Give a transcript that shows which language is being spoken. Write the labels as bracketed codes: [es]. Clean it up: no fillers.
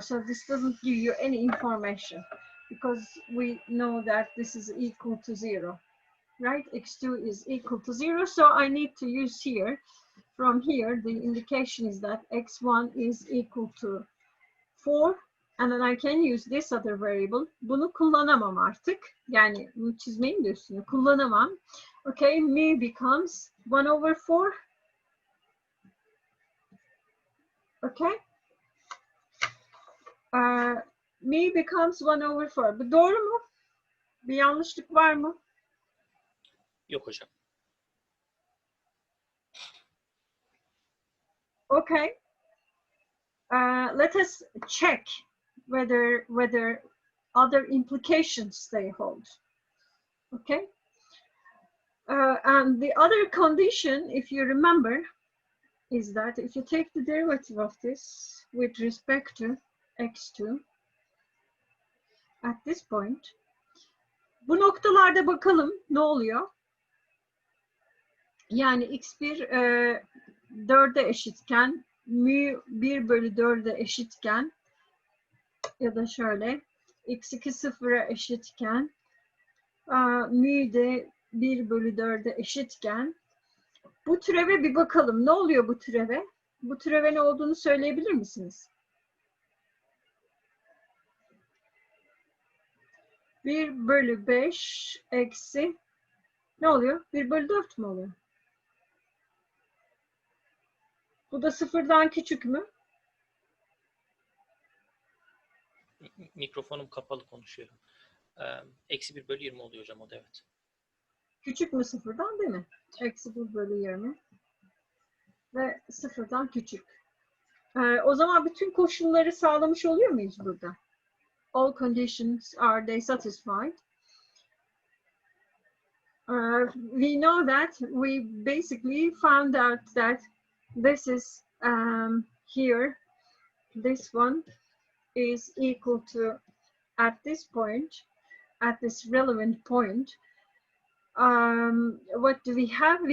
[en] So this doesn't give you any information because we know that this is equal to 0, right? x2 is equal to 0. So I need to use here, from here, the indication is that x1 is equal to 4 And then I can use this other variable. [tr] Bunu kullanamam artık. Yani bunu çizmeyin de üstüne kullanamam. [en] Okay, mu becomes 1 over 4. Okay. Mu becomes 1 over 4. [tr] Bu doğru mu? Bir yanlışlık var mı? Yok hocam. [en] Okay. Let us check whether other implications they hold. Okay. And the other condition, if you remember, is that if you take the derivative of this with respect to x2 at this point, [tr] bu noktalarda bakalım ne oluyor? Yani x1 4'e eşitken, mu 1 bölü 4'e eşitken ya da şöyle x2 0'a eşitken, mu de 1 bölü 4'e eşitken, bu türeve bir bakalım. Ne oluyor bu türeve? Bu türeve ne olduğunu söyleyebilir misiniz? 1 bölü 5 eksi ne oluyor? 1 bölü 4 mü oluyor? Bu da sıfırdan küçük mü? Mikrofonum kapalı konuşuyorum. Eksi 1 bölü 20 oluyor hocam o da evet. Küçük mü sıfırdan değil mi? Eksi 1 bölü 20 ve sıfırdan küçük. O zaman bütün koşulları sağlamış oluyor muyuz burada? [en] All conditions are they satisfied? We know that we basically found out that this is here, this one is equal to, at this point, at this relevant point, what do we have?